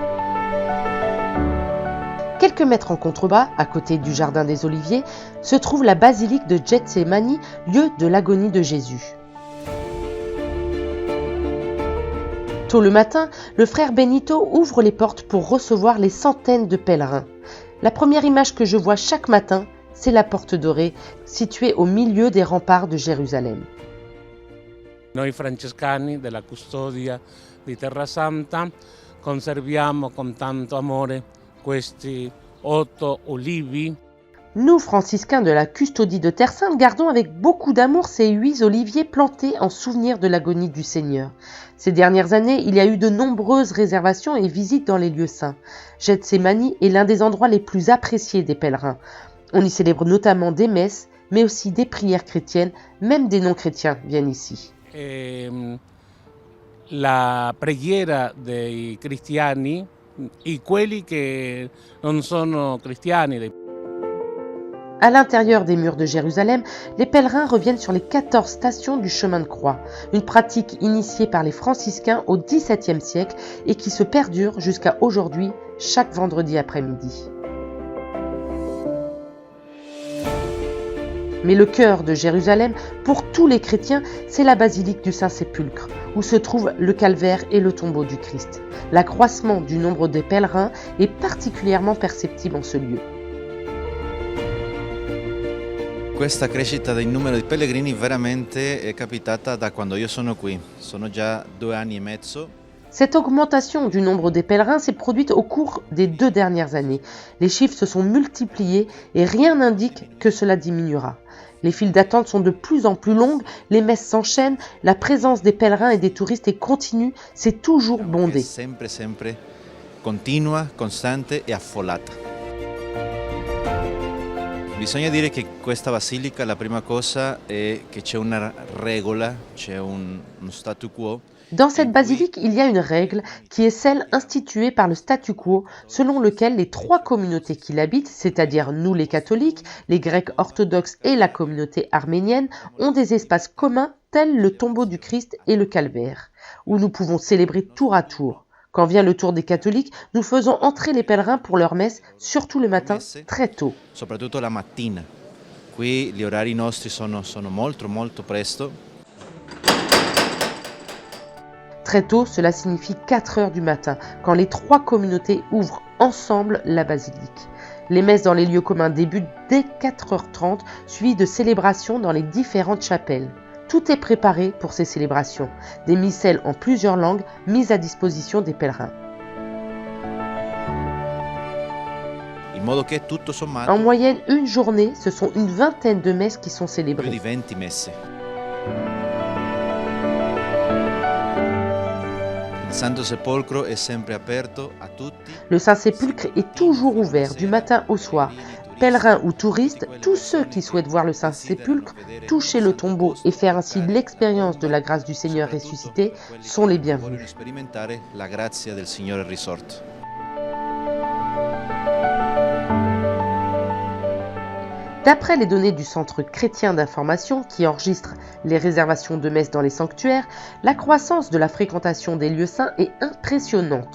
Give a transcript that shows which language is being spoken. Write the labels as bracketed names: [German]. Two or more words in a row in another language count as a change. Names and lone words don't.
[French] Quelques mètres en contrebas, à côté du jardin des Oliviers, se trouve la basilique de Getsemani, lieu de l'agonie de Jésus. Tôt le matin, le frère Benito ouvre les portes pour recevoir les centaines de pèlerins. La première image que je vois chaque matin, c'est la porte dorée, située au milieu des remparts de Jérusalem. [Italian] Noi francescani della custodia di Terra Santa conserviamo con tanto amore questi 8 olivi. [French] Nous, franciscains de la custodie de Terre Sainte, gardons avec beaucoup d'amour ces 8 oliviers plantés en souvenir de l'agonie du Seigneur. Ces dernières années, il y a eu de nombreuses réservations et visites dans les lieux saints. Getsemani est l'un des endroits les plus appréciés des pèlerins. On y célèbre notamment des messes, mais aussi des prières chrétiennes, même des non-chrétiens viennent ici. [Italian] La preghiera dei cristiani e quelli che non sono cristiani. [French] À l'intérieur des murs de Jérusalem, les pèlerins reviennent sur les 14 stations du chemin de croix, une pratique initiée par les franciscains au XVIIe siècle et qui se perdure jusqu'à aujourd'hui, chaque vendredi après-midi. Mais le cœur de Jérusalem, pour tous les chrétiens, c'est la basilique du Saint-Sépulcre, où se trouve le calvaire et le tombeau du Christ. L'accroissement du nombre des pèlerins est particulièrement perceptible en ce lieu. [Italian] Questa crescita del numero di pellegrini veramente è capitata da quando io sono qui. Sono già 2 anni e mezzo. [French] Cette augmentation du nombre des pèlerins s'est produite au cours des 2 dernières années. Les chiffres se sont multipliés et rien n'indique que cela diminuera. Les files d'attente sont de plus en plus longues, les messes s'enchaînent, la présence des pèlerins et des touristes est continue, c'est toujours bondé. [Italian] Sempre continua, costante e affollata. Bisogna dire che questa basilica la prima cosa è che c'è una regola, c'è uno statu quo. [French] Dans cette basilique, il y a une règle qui est celle instituée par le statu quo selon lequel les 3 communautés qui l'habitent, c'est-à-dire nous les catholiques, les grecs orthodoxes et la communauté arménienne, ont des espaces communs tels le tombeau du Christ et le calvaire, où nous pouvons célébrer tour à tour. Quand vient le tour des catholiques, nous faisons entrer les pèlerins pour leur messe, surtout le matin, très tôt. [Italian] Soprattutto la mattina. Qui gli orari nostri sono molto presto. [French] Très tôt, cela signifie 4 heures du matin, quand les 3 communautés ouvrent ensemble la basilique. Les messes dans les lieux communs débutent dès 4h30, suivies de célébrations dans les différentes chapelles. Tout est préparé pour ces célébrations, des missels en plusieurs langues mises à disposition des pèlerins. En moyenne, une journée, ce sont une vingtaine de messes qui sont célébrées. [Italian] Più di 20 messe. Il Santo Sepolcro è sempre aperto a tutti. [French] Le Saint-Sépulcre est toujours ouvert du matin au soir. Pèlerins ou touristes, tous ceux qui souhaitent voir le Saint-Sépulcre, toucher le tombeau et faire ainsi l'expérience de la grâce du Seigneur ressuscité sont les bienvenus. D'après les données du Centre chrétien d'information qui enregistre les réservations de messes dans les sanctuaires, la croissance de la fréquentation des lieux saints est impressionnante.